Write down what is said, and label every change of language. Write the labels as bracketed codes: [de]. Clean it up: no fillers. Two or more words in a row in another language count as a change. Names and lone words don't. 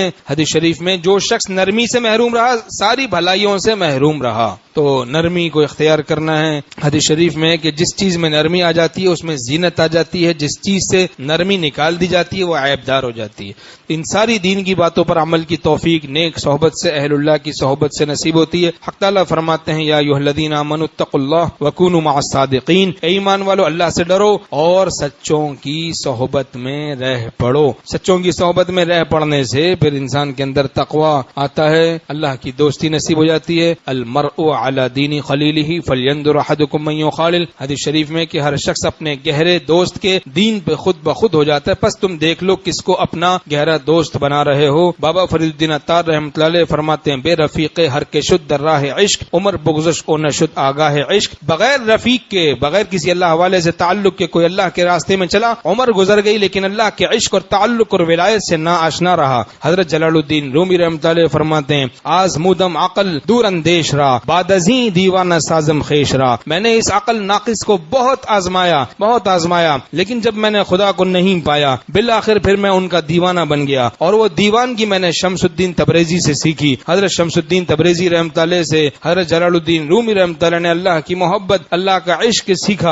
[ur] حدیث شریف میں جو شخص نرمی سے محروم رہا ساری بھلائیوں سے محروم رہا، تو نرمی کو اختیار کرنا ہے۔ حدیث شریف میں کہ جس چیز میں نرمی آ جاتی ہے اس میں زینت آ جاتی ہے، جس چیز سے نرمی نکال دی جاتی ہے وہ عیب دار ہو جاتی ہے۔ ان ساری دین کی باتوں پر عمل کی توفیق نیک صحبت سے، اہل اللہ کی صحبت سے نصیب ہوتی ہے۔ حق تعالیٰ فرماتے ہیں [ar] یا ایھا الذین آمنوا اتقوا اللہ وکونوا مع الصادقین، [ur] اے ایمان والو اللہ سے ڈرو اور سچوں کی صحبت میں رہ پڑو۔ سچوں کی صحبت میں رہ پڑنے سے پھر انسان کے اندر تقوی آتا ہے، اللہ کی دوستی نصیب ہو جاتی ہے۔ [ar] المرء علی دین خلیلہ فلینظر احدکم من یخالل، [ur] حدیث شریف میں کہ ہر شخص اپنے گہرے دوست کے دین پہ خود بخود ہو جاتا ہے، پس تم دیکھ لو کس کو اپنا گہرا دوست بنا رہے ہو۔ بابا فرید الدین عطار رحمۃ اللہ علیہ فرماتے ہیں [fa] بے رفیق ہر کے شد در راہ عشق، عمر بگذشت کو نہ شد آگاہ عشق، [ur] بغیر رفیق کے، بغیر کسی اللہ حوالے سے تعلق کے کوئی اللہ کے راستے میں چلا، عمر گزر گئی لیکن اللہ کے عشق اور تعلق اور ولایت سے نا آشنا رہا۔ حضرت جلال الدین رومی رحمۃ اللہ علیہ فرماتے ہیں [fa] آزمودم عقل دور اندیش را بعد ازیں دیوانہ سازم خیش را، [ur] میں نے اس عقل ناقص کو بہت آزمایا لیکن جب میں نے خدا کو نہیں پایا بالآخر پھر میں ان کا دیوانہ بن گیا، اور وہ دیوانگی میں نے شمس الدین تبریزی سے سیکھی۔ حضرت شمس الدین تبریزی رحمۃ اللہ سے حضرت جلال الدین رومی رحمۃ اللہ نے اللہ کی محبت، اللہ کا عشق سیکھا۔